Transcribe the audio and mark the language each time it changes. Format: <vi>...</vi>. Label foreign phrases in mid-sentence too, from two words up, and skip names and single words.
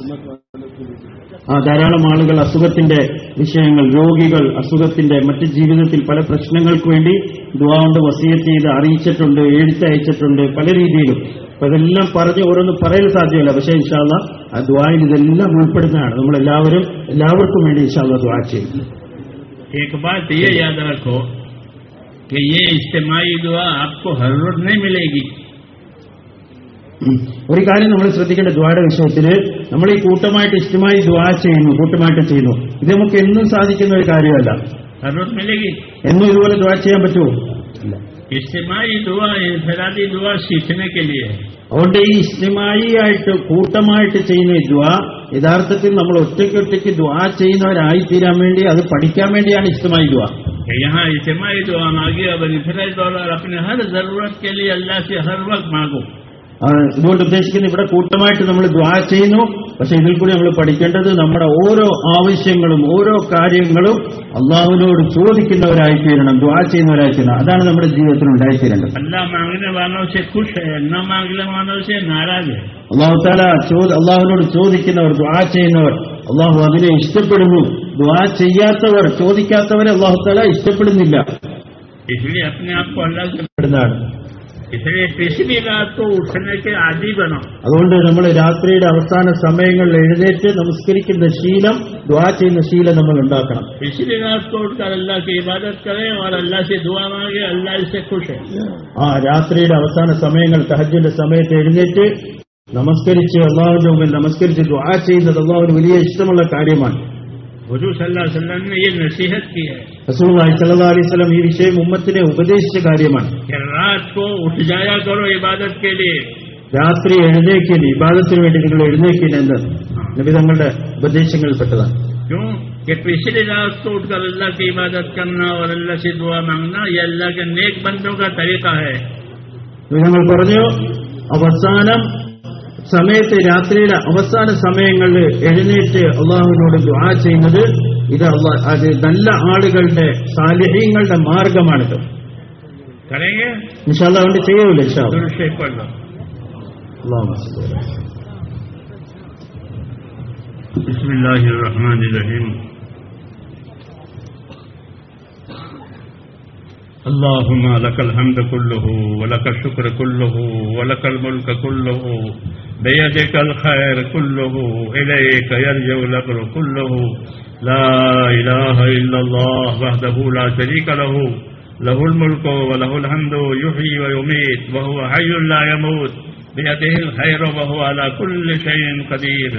<ml>ധാരാളം ആളുകൾ അസുഖത്തിന്റെ വിഷയങ്ങൾ, രോഗികൾ, അസുഖത്തിന്റെ മറ്റ് ജീവിതത്തിൽ പല പ്രശ്നങ്ങൾക്ക് വേണ്ടി ദുആ കൊണ്ട് വസിയത്ത് ചെയ്ത് അറിയിച്ചിട്ടുണ്ട്, എഴുത്തയച്ചിട്ടുണ്ട് പല രീതിയിലും. അപ്പൊ ഇതെല്ലാം പറഞ്ഞ് ഓരോന്നും പറയൽ സാധ്യമല്ല. പക്ഷേ ഇൻഷാല്ലാഹ് ആ ദുആയിൽ ഇതെല്ലാം ഉൾപ്പെടുന്നതാണ്. നമ്മൾ എല്ലാവർക്കും വേണ്ടി ഇൻഷാല്ലാഹ് ദുആ ചെയ്യും.</ml> <hi>एक बात ये याद रखो कि ये इज्तिमाई दुआ आपको हर रोज नहीं मिलेगी.</hi> <ml>ഒരു കാര്യം നമ്മൾ ശ്രദ്ധിക്കേണ്ട ദുആയുടെ വിഷയത്തിൽ, നമ്മൾ ഈ കൂട്ടമായിട്ട് ഇജ്തിമായി ദുആ ചെയ്യുന്നു, കൂട്ടമായിട്ട് ചെയ്യുന്നു, ഇത് നമുക്ക് എന്നും സാധിക്കുന്ന ഒരു കാര്യമല്ല.</ml> <hi>हर रोज मिलेगी?</hi> <ml>എന്നും ഇതുപോലെ ദുആ ചെയ്യാൻ പറ്റുമോ? ഇല്ല.</ml> <hi>इज्तिमाई दुआ इनफरादी दुआ सीखने के लिए है.</hi> <ml>അതുകൊണ്ട് ഈ ഇജ്തിമായി ആയിട്ട് കൂട്ടമായിട്ട് ചെയ്യുന്ന ഈ ദുആ യഥാർത്ഥത്തിൽ നമ്മൾ ഒറ്റയ്ക്ക് ദുആ ചെയ്യുന്നവരായി തീരാൻ വേണ്ടി, അത് പഠിക്കാൻ വേണ്ടിയാണ് ഇജ്തിമായി ദുആ.</ml> <hi>यहाँ इज्तिमाई दुआ मांगी और इनफरादी दुआ अपने हर जरूरत के लिए अल्लाह से हर वक्त मांगो.</hi> <ml>ഇതുകൊണ്ട് ഉദ്ദേശിക്കുന്നത് ഇവിടെ കൂട്ടമായിട്ട് നമ്മൾ ദുആ ചെയ്യുന്നു, പക്ഷെ ഇതിൽ കൂടി നമ്മൾ പഠിക്കേണ്ടത് നമ്മുടെ ഓരോ ആവശ്യങ്ങളും ഓരോ കാര്യങ്ങളും അള്ളാഹുവിനോട് ചോദിക്കുന്നവരായിത്തീരണം, ദുആ ചെയ്യുന്നവരായിത്തീരണം. അതാണ് നമ്മുടെ ജീവിതത്തിൽ ഉണ്ടായിത്തീരേണ്ടത്.</ml> <ar>الله تعالى</ar> <ml>അള്ളാഹുവിനോട് ചോദിക്കുന്നവർ, ദുആ ചെയ്യുന്നവർ, അള്ളാഹു അതിനെ ഇഷ്ടപ്പെടുന്നു. ദുആ ചെയ്യാത്തവർ, ചോദിക്കാത്തവരെ</ml> <ar>الله تعالى</ar> <ml>ഇഷ്ടപ്പെടുന്നില്ല.</ml> <hi>इसलिए पिछली रात को उठने के आदी बनो।</hi> <ml>അതുകൊണ്ട് നമ്മൾ രാത്രിയുടെ അവസാന സമയങ്ങളിൽ എഴുന്നേറ്റ് നമസ്കരിക്കുന്ന ശീലം, ദുആ ചെയ്യുന്ന ശീലം നമ്മൾ ഉണ്ടാക്കണം.</ml> <hi>पिछली रात को उठकर अल्लाह की इबादत करें और अल्लाह से दुआ मांगे, अल्लाह इससे खुश है.</hi> <ml>ആ രാത്രിയുടെ അവസാന സമയങ്ങൾ തഹജ്ജുദിന്റെ സമയത്ത് എഴുന്നേറ്റ് നമസ്കരിച്ച് അല്ലാഹുവിന്റെ മുമ്പിൽ നമസ്കരിച്ച് ദുആ ചെയ്യുന്നത് അല്ലാഹുവിന് വലിയ ഇഷ്ടമുള്ള കാര്യമാണ്.</ml> <hi>हुजूर</hi> <ar>صلى الله عليه وسلم</ar> <hi>ने ये नसीहत की है</hi> <ar>رسول الله صلى الله عليه وسلم</ar> <ml>ഈ വിഷയം ഉമ്മത്തിനെ ഉപദേശിച്ച കാര്യമാണ്.</ml> <hi>कि रात को उठ जाया करो इबादत के लिए.</hi> <ml>രാത്രി എഴുന്നേക്കിന്, ഇബാദത്തിന് വേണ്ടി നിങ്ങൾ എഴുന്നേക്കിന് എന്ന് നബി തങ്ങളുടെ ഉപദേശങ്ങളിൽപ്പെട്ടതാണ്.</ml> <hi>क्यों कि पिछली रात को उठकर अल्लाह की इबादत करना और अल्लाह से दुआ मांगना ये अल्लाह के नेक बंदों का तरीका है.</hi> <ml>ഞങ്ങൾ പറഞ്ഞു, അവസാനം സമയത്ത് രാത്രിയുടെ അവസാന സമയങ്ങളിൽ എഴുന്നേറ്റ് അള്ളാഹുവിനോട് ദുആ ചെയ്യുന്നത് ഇത് അത് നല്ല ആളുകളുടെ സാലിഹീങ്ങളുടെ മാർഗമാണിത്.</ml> <hi>करेंगे</hi> <ar>إن شاء الله</ar> <ml>അതുകൊണ്ട് ചെയ്യൂല.</ml> <ar>إن شاء الله.</ar> <hi>दुरूद शरीफ पढ़ लो.</hi> <ar>بسم الله الرحمن الرحيم. اللهم لك الحمد كله ولك الشكر كله ولك الملك كله بيدك الخير كله إليك يرجع الأمر كله لا إله إلا الله وحده لا شريك له له الملك وله الحمد يحيي ويميت وهو حي لا يموت بيده الخير وهو على كل شيء قدير.</ar>